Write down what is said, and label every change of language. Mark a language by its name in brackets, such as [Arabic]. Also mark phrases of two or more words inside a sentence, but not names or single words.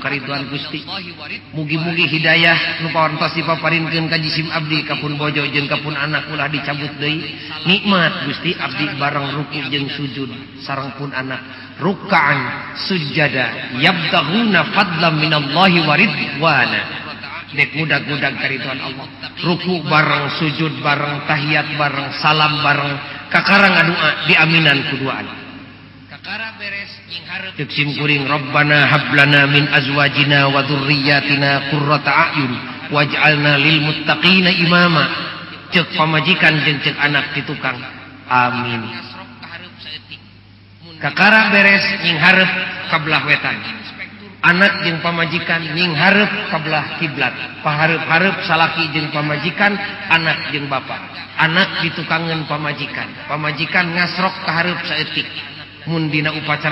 [Sundanese] kariduan Gusti mugi-mugi hidayah nu pawartos dipaparinkeun ka jisim abdi ka pun bojo jeung ka pun anak ulah dicabut deui nikmat Gusti abdi bareng ruku jeung sujud sareng pun anak [Arabic] ركعا سجدا يبتغون فضلا من الله ورضوانا [Sundanese] dek mudag-mudag kariduan Allah ruku bareng sujud bareng tahiyat bareng salam bareng kakara ngadua diaminan kuduaan cek simkuring [Arabic] ربنا هب لنا من أزواجنا وذرياتنا قرة أعين واجعلنا للمتقين إماما [Sundanese] cek pamajikan jeung cek anak di tukang amin kakara beres nying hareup ka belah wetan anak jeung pamajikan nying hareup ka belah kiblat pahareup-hareup salaki jeung pamajikan anak jeung bapa anak ditukangeun pamajikan ngasrok ka hareup saeutik mun dina upacara